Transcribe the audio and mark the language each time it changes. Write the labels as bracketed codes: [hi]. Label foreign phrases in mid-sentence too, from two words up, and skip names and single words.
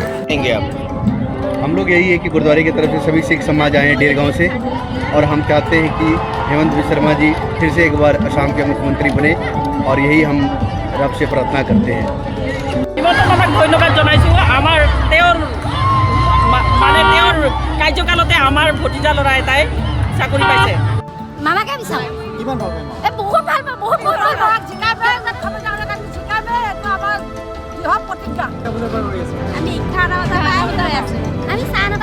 [hi] हम लोग यही है कि गुरुद्वारे की तरफ से सभी सिख समाज आए हैं डेर गांव से और हम चाहते हैं कि हेमंत बिस्वा शर्मा जी फिर से एक बार असम के मुख्यमंत्री बने और यही हम रब से प्रार्थना करते हैं [as] ধন্যবাদ জনাইছোঁ আমাৰ তেওঁৰ মানে তেওঁৰ কাৰ্যকালতে আমাৰ ভতিজা ল'ৰা এটাই চাকৰি পাইছে মামাকে বিচাৰোঁ কিমান ভাল পায় বহুত ভাল পায় বহুত ভাল পায় জিকাবে জিকাবে এইটো আমাৰ বৃহৎ প্ৰতিজ্ঞা আমি 11টা বজাত আছো আমি 9টা